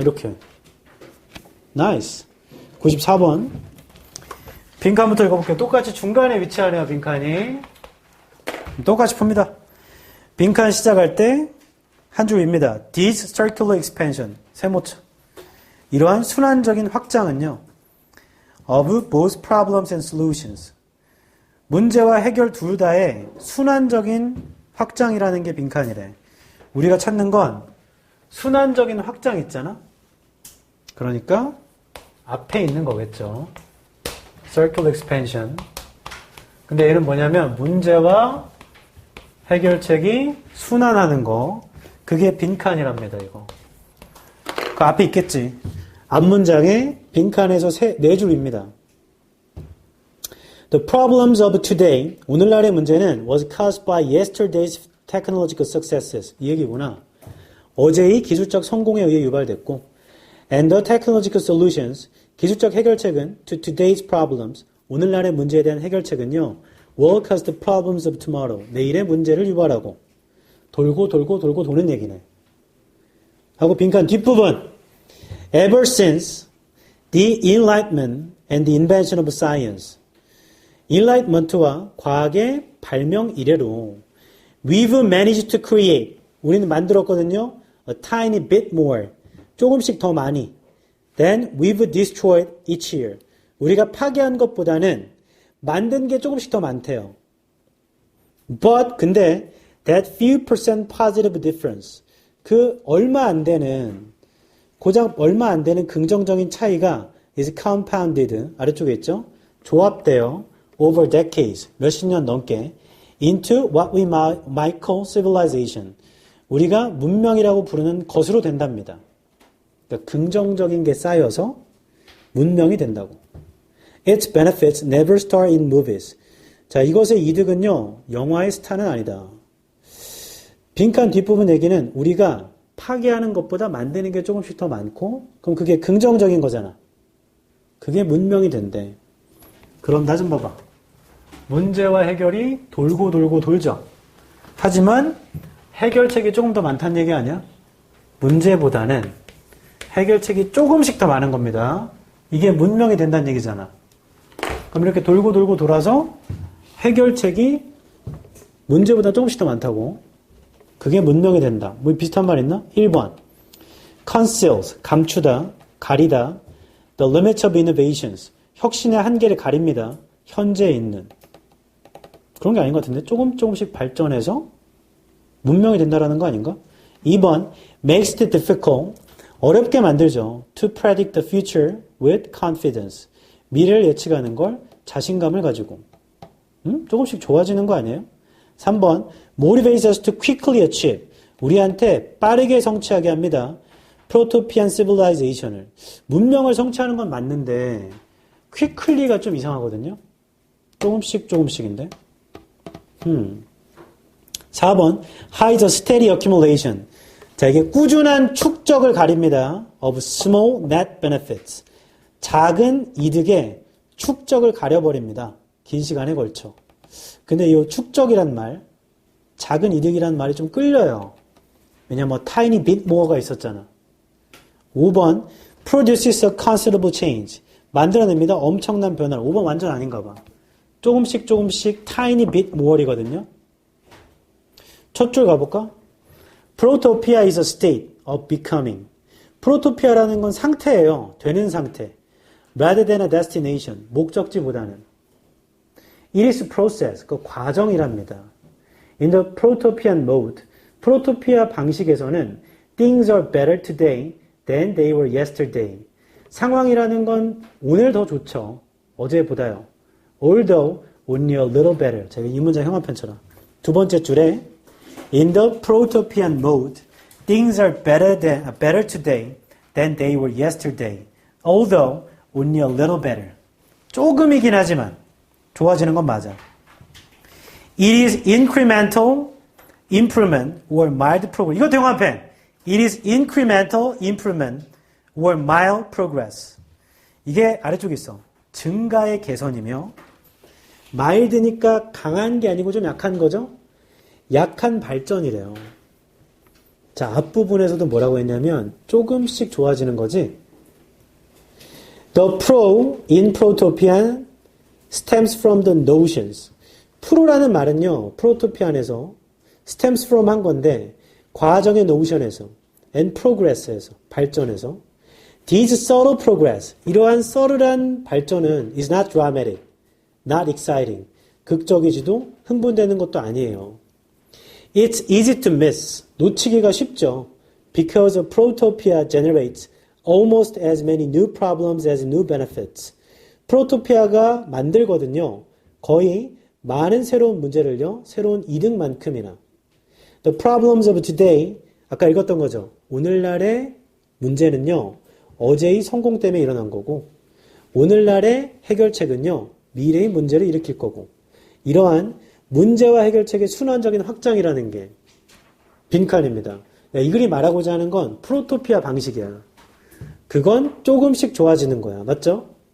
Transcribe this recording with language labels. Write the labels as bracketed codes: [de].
[ko] 이렇게. 나이스. 94번. 빈칸부터 읽어볼게요. 똑같이 중간에 위치하네요, 빈칸이. 똑같이 풉니다. 빈칸 시작할 때 한 줄입니다. [en] This circular expansion. [ko] 세모차. 이러한 순환적인 확장은요. [en] of both problems and solutions. [ko] 문제와 해결 둘 다의 순환적인 확장이라는 게 빈칸이래. 우리가 찾는 건 순환적인 확장 있잖아? 그러니까 앞에 있는 거겠죠. [en] circular expansion. [ko] 근데 얘는 뭐냐면 문제와 해결책이 순환하는 거. 그게 빈칸이랍니다, 이거. 그 앞에 있겠지. 앞 문장에 빈칸에서 네 줄입니다. [en] The problems of today, [ko] 오늘날의 문제는 [en] was caused by yesterday's technological successes. [ko] 이 얘기구나. 어제의 기술적 성공에 의해 유발됐고 [en] and the technological solutions, [ko] 기술적 해결책은 [en] to today's problems, [ko] 오늘날의 문제에 대한 해결책은요 [en] will cause the problems of tomorrow, [ko] 내일의 문제를 유발하고 돌고 도는 얘기네. 하고 빈칸 뒷부분 [en] ever since the enlightenment and the invention of science, [ko] enlightenment와 과학의 발명 이래로 [en] we've managed to create, [ko] 우리는 만들었거든요. [en] a tiny bit more, [ko] 조금씩 더 많이 [en] than we've destroyed each year, [ko] 우리가 파괴한 것보다는 만든 게 조금씩 더 많대요. [en] But [ko] 근데 [en] that few percent positive difference, [ko] 그 얼마 안 되는 고작 얼마 안 되는 긍정적인 차이가 [en] is compounded, [ko] 아래쪽에 있죠? 조합되어 [en] over decades, [ko] 몇십 년 넘게 [en] into what we might call civilization, [ko] 우리가 문명이라고 부르는 것으로 된답니다. 그러니까 긍정적인 게 쌓여서 문명이 된다고. [en] Its benefits never star in movies. [ko] 자, 이것의 이득은요, 영화의 스타는 아니다. 빈칸 뒷부분 얘기는 우리가 파괴하는 것보다 만드는 게 조금씩 더 많고, 그럼 그게 긍정적인 거잖아. 그게 문명이 된대. 그럼 나 좀 봐봐. 문제와 해결이 돌고 돌죠. 하지만 해결책이 조금 더 많다는 얘기 아니야? 문제보다는 해결책이 조금씩 더 많은 겁니다. 이게 문명이 된다는 얘기잖아. 그럼 이렇게 돌고 돌고 돌아서 해결책이 문제보다 조금씩 더 많다고. 그게 문명이 된다. 뭐 비슷한 말 있나? 1번. conceals, 감추다, 가리다. [en] The limits of innovations, [ko] 혁신의 한계를 가립니다. 현재 있는. 그런 게 아닌 것 같은데? 조금씩 발전해서 문명이 된다라는 거 아닌가? 2번. [en] makes it difficult, [ko] 어렵게 만들죠. [en] to predict the future with confidence, [ko] 미래를 예측하는 걸 자신감을 가지고. 조금씩 좋아지는 거 아니에요? 3번. [en] motivates us to quickly achieve, [ko] 우리한테 빠르게 성취하게 합니다. [en] protopian civilization을. [ko] 문명을 성취하는 건 맞는데 quickly가 좀 이상하거든요. 조금씩인데. 4번. [en] hides a steady accumulation, [ko] 자, 이게 꾸준한 축적을 가립니다. [en] of small net benefits, [ko] 작은 이득의 축적을 가려버립니다. 긴 시간에 걸쳐. 근데 이 축적이란 말, 작은 이득이란 말이 좀 끌려요. 왜냐면 뭐 [en] tiny bit more [ko] 가 있었잖아. 5번. [en] produces a considerable change, [ko] 만들어냅니다. 엄청난 변화를. 5번 완전 아닌가 봐. 조금씩 [en] tiny bit more [ko] 이거든요. 첫 줄 가볼까? [en] Protopia is a state of becoming. [ko] 프로토피아라는 건 상태예요. 되는 상태. [en] Rather than a destination. [ko] 목적지보다는. [en] It is process. [ko] 그 과정이랍니다. [en] In the protopian mode. [ko] 프로토피아 방식에서는 [en] things are better today than they were yesterday. [ko] 상황이라는 건 오늘 더 좋죠. 어제보다요. [en] Although only a little better. [ko] 제가 이 문장 형화편처럼. 두 번째 줄에 [en] In the protopian mode, things are better today than they were yesterday. Although only a little better. [ko] 조금이긴 하지만 좋아지는 건 맞아. [en] It is incremental improvement or mild progress. [ko] 이거 대형화편. [en] It is incremental improvement or mild progress. [ko] 이게 아래쪽에 있어. 증가의 개선이며 mild니까 강한 게 아니고 좀 약한 거죠? 약한 발전이래요. 자, 앞부분에서도 뭐라고 했냐면 조금씩 좋아지는 거지. [en] The pro in protopian stems from the notions. [ko] 프로라는 말은요, 프로토피안에서 [en] stems from [ko] 한 건데 과정의 notion에서 [en] and progress에서 [ko] 발전에서 [en] These subtle progress, [ko] 이러한 subtle한 발전은 [en] is not dramatic, not exciting. [ko] 극적이지도 흥분되는 것도 아니에요. [en] It's easy to miss. 놓치기가 쉽죠. Because a protopia generates almost as many new problems as new benefits. [ko] 프로토피아가 만들거든요. 거의 많은 새로운 문제를요. 새로운 이득만큼이나. [en] The problems of today, [ko] 아까 읽었던 거죠. 오늘날의 문제는요. 어제의 성공 때문에 일어난 거고 오늘날의 해결책은요. 미래의 문제를 일으킬 거고 이러한 문제와 해결책의 순환적인 확장이라는 게 빈칸입니다. 이 글이 말하고자 하는 건 프로토피아 방식이야. 그건 조금씩 좋아지는 거야. 맞죠?